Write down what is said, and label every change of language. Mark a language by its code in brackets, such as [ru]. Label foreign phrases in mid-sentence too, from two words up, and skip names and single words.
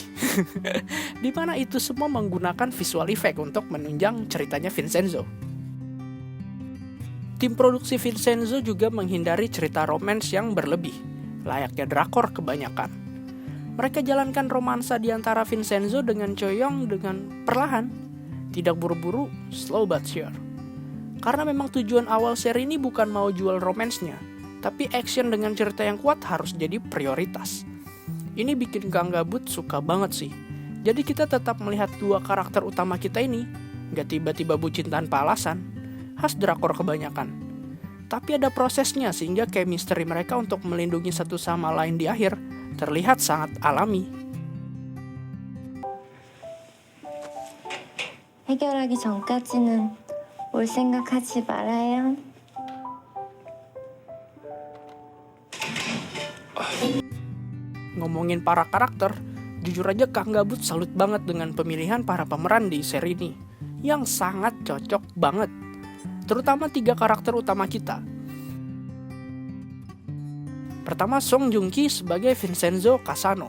[id] Di mana itu semua menggunakan [en] visual effect [id] untuk menunjang ceritanya Vincenzo. Tim produksi Vincenzo juga menghindari cerita romance yang berlebih, layaknya drakor kebanyakan. Mereka jalankan romansa di antara Vincenzo dengan Choyong dengan perlahan, tidak buru-buru, [en] slow but sure. [id] Karena memang tujuan awal seri ini bukan mau jual romansnya, tapi action dengan cerita yang kuat harus jadi prioritas. Ini bikin Kang Gabut suka banget sih. Jadi kita tetap melihat dua karakter utama kita ini, gak tiba-tiba bucin tanpa alasan, khas drakor kebanyakan. Tapi ada prosesnya sehingga chemistry mereka untuk melindungi satu sama lain di akhir terlihat sangat alami. [ko] 해결하기 전까지는 올 생각하지 말아요. [id] Ngomongin para karakter, jujur aja Kang Gabut salut banget dengan pemilihan para pemeran di seri ini, yang sangat cocok banget. Terutama 3 karakter utama kita. Pertama, Song Joong Ki sebagai Vincenzo Casano.